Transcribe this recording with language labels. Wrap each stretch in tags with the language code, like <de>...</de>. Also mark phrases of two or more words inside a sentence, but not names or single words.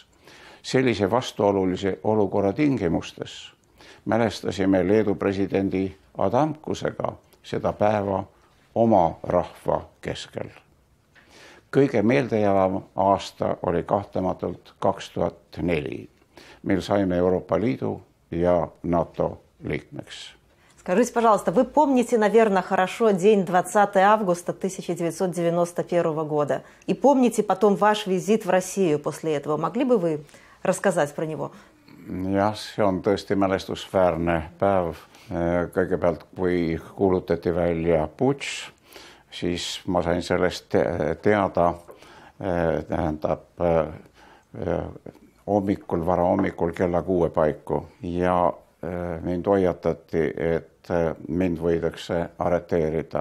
<et>Sellise vastuolulise olukorra tingimustes mälestasime Leedu presidendi Adamkusega seda päeva oma rahva keskel. Kõige meeldejäävam aasta oli kahtlematult 2004, mil saime Euroopa Liidu ja НАТО liikmeks.</et> <ru>Скажите, пожалуйста, вы помните, наверное, хорошо день 20 августа 1991 года. И помните потом ваш визит в Россию после этого. Могли бы вы рассказать про него?</ru> <et>Jah, see on tõesti mälestusväärne päev. Kõigepealt, kui kuulutati välja putš, siis ma sain sellest teada, vara hommikul kella 6 paiku ja mind hoiatati, et mind võidakse arreteerida.</et>